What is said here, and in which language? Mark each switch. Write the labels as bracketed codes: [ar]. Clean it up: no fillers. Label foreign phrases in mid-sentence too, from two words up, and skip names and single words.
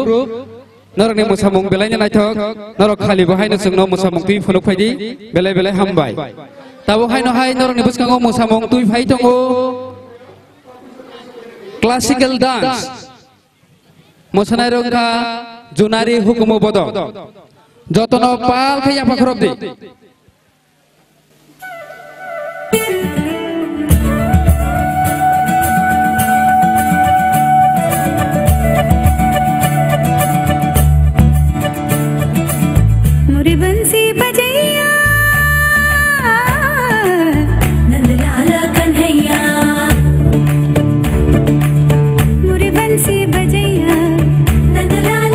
[trp] norok ni musamung belainya na thok norok khali bahai no sungno musamung tui phunuk phaidi belai hambai tabo hai no hai norok ni buskango musamung tui phai tongo [en] classical dance [trp] mosanai rongka junari hukumo bodo jotono pal khaya bakrode [hi] मुरी बंसी बजैया नंदलाल कन्हैया मुरी बंसी बजैया नंदलाल